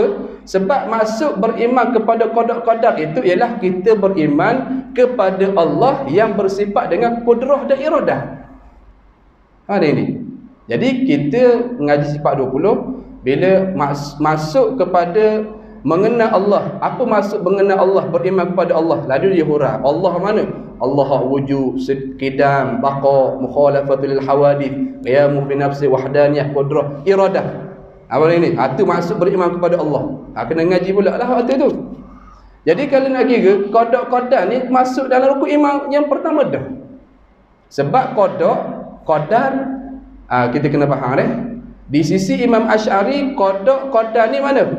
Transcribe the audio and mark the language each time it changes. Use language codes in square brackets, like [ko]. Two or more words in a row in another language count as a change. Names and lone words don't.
[ms] Sebab masuk beriman kepada qada-qadar itu ialah kita beriman kepada Allah yang bersifat dengan kudrah dan iradah. Ini. Jadi kita mengaji sifat 20, bila masuk kepada mengenal Allah. Apa maksud mengenal Allah? Beriman kepada Allah. Lalu dia hurah. Allah mana? Allah [ar] وجود قدم بقاء مخالفته للحوادث قيامه بنفسه, وحدانية قدرة إرادة. [ms] Apa ini? Itu maksud beriman kepada Allah. Kena ngaji pula lah waktu tu. Jadi kalau nak kira, qada ni masuk dalam rukun iman yang pertama dah. Sebab qadar kita kena faham di sisi Imam Asy'ari, qada ni mana?